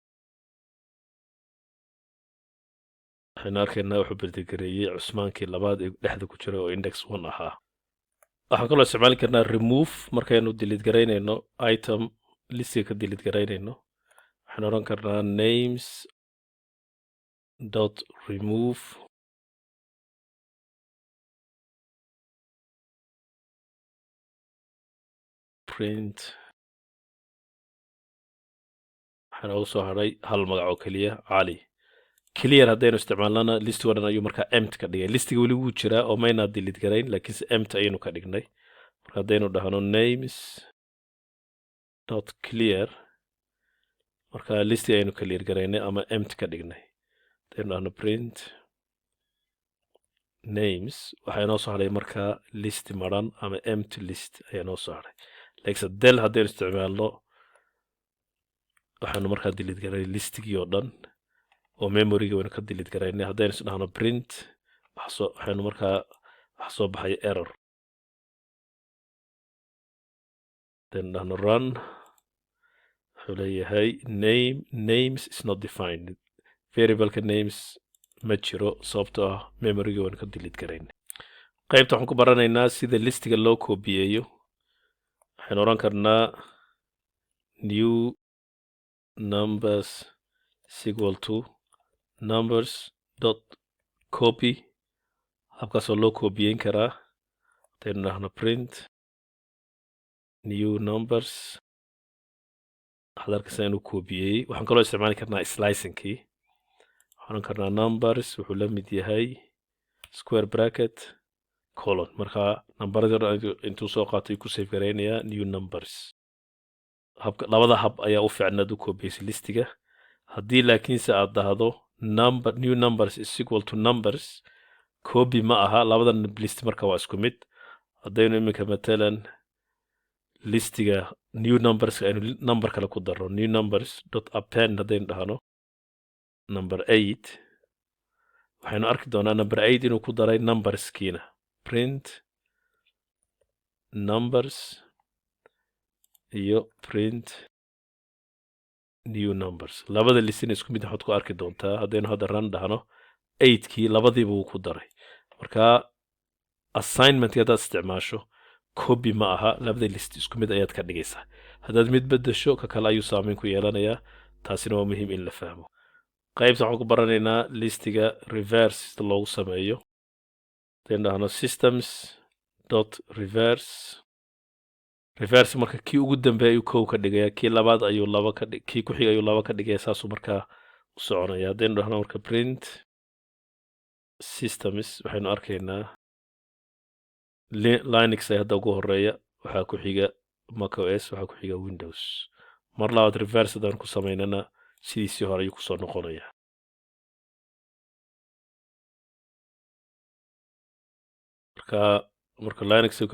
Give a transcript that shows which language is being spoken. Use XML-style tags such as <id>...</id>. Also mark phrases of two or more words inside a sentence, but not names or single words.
<so>waxaynu arkaynaa wuxuu print gareeyey Cusmaankii labaad ee dhexda ku jira oo index 1 ahaa waxaan kaloo isticmaali karnaa remove markaynu delete garaynayno item listiga ka delete garaynayno waxaan odhan karnaa names</so> <en>dot remove print</en> <so>waxaan ugu soo hadhay hal magac oo keliya Cali clear haddaynu isticmaalnana listigo dhan ayuu markaa empty ka dhigay listiga weli wuu jiraa oo maynaa delete garayn laakiinse empty ayaynu ka dhignay marka haddaynu dhahno</so> <en>names not clear</en> <so>marka listiga aynu clear garaynay ama empty ka dhignay hadaynu print names waxay noo soo haray marka list maran ama</so> <en>empty list</en> <so>ayaa noo soo haray like del hadaynu isticmaalno waxaanu marka delete garay listigii oo dhan oo memory-ga waynu ka delete garaynay hadaynu isdhahno print waxaanu marka wax soo baxay</so> <en>error then</en> <so>dhahno run wuxuu leeyahay</so> <en>names is not defined</en> <so>variable-ka names ma jiro sababtoo ah memory-ga waynu ka delete garaynay qaybta waxaan ku baranaynaa sida listiga loo koobiyeeyo waxaan oran karnaa</so> <en>new numbers is equal to numbers dot copy</en> <so>habkaasoo loo koobiyeyn karaa hadaynu dhahno</so> <en>print new numbers</en> <so>waxaad arkaysaa inuu koobiyey waxaan kaloo isticmaali karnaa slicing-kii waxaan oran karnaa numbers wuxuu la mid yahay</so> <en>square bracket colon</en> <so>marka nambarada intuu soo qaatay ku save garaynayaa new numbers labada hab ayaa u fiicnaad u koobiyeysa listiga haddii laakiinse aad dhahdo</so> <en>new numbers is equal to numbers copy</en> <so>ma aha labada list marka waa isku mid haddaynu iminka matalan listiga</so> <en>new numbers</en> <so>aynu number kale ku darro</so> <en>new numbers dot append</en> <so>haddaynu dhahno number 8 waxaynu arki doonaa number 8 inuu ku daray numberskiina print numbers iyo</so> <en>print new numbers</en> <so>labada listina isku mid waxaad ku arki doontaa haddaynu hadda run dhahno 8kii labadiiba wuu ku daray marka assignment haddaad isticmaasho copy ma aha labada list isku mid ayaad ka dhigaysaa haddaad mid bedesho ka kale ayuu saameyn ku yeelanayaa taasina waa muhiim in la fahmo qaybta waxaan ku baranaynaa listiga reverse sida loogu sameeyo hadaynu dhahno</so> <en>systems dot</en> <so>reverse marka kii ugu dambeeya ayuu kow ka dhigaya kii labaad ayuu kii ku xiga ayuu laba ka dhigaya saasuu markaa u soconaya haddaynu dhahno marka</so> <en>print systems</en> <so>waxaynu arkaynaa linux ay hadda ugu horeeya waxaa ku xiga macOS waxaa ku xiga windows mar labaad reverse haddaan ku samaynana sidiisii hore ayuu kusoo noqonaya marka linux uu ka</so>